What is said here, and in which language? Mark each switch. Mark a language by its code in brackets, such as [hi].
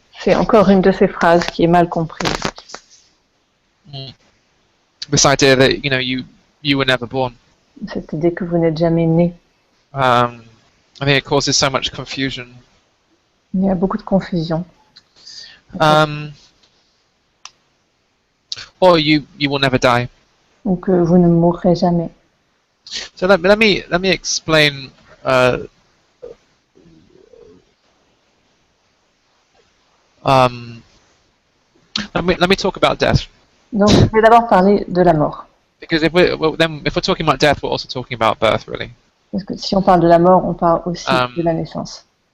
[fr] C'est encore une de ces phrases qui est mal comprise. [en] This idea that you were never born. [fr] Cette idée que vous n'êtes jamais né. [en] I think it causes so much confusion. [fr] Il y a beaucoup de confusion. [en] Or you will never die. [fr] Ou que vous ne mourrez jamais. [en] So let me explain. Let me talk about death. [fr] Donc, je vais d'abord parler de la mort. [en] Because if we're talking about death, we're also talking about birth, really. [fr] Parce que si on parle de la mort, on parle aussi de la naissance.